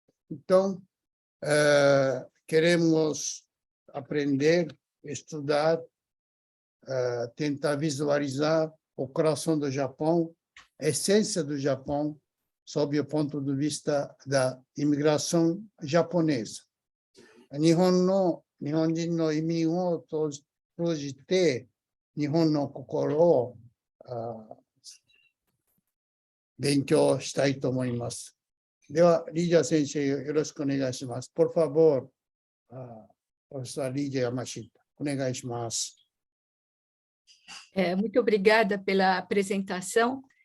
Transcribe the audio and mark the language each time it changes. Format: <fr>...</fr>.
<pt>Então, queremos aprender, estudar, tentar visualizar o coração do Japão, a essência do Japão, sob o ponto de vista da imigração japonesa.</pt> <ja>日本人の移民を通じて、日本の心を勉強したいと思います。では、リージャ先生、よろしくお願いします。</ja> <pt>Por favor, professora Lídia Yamashita,</pt> <ja>お願いします。</ja> <pt>Muito obrigada pela apresentação.</pt>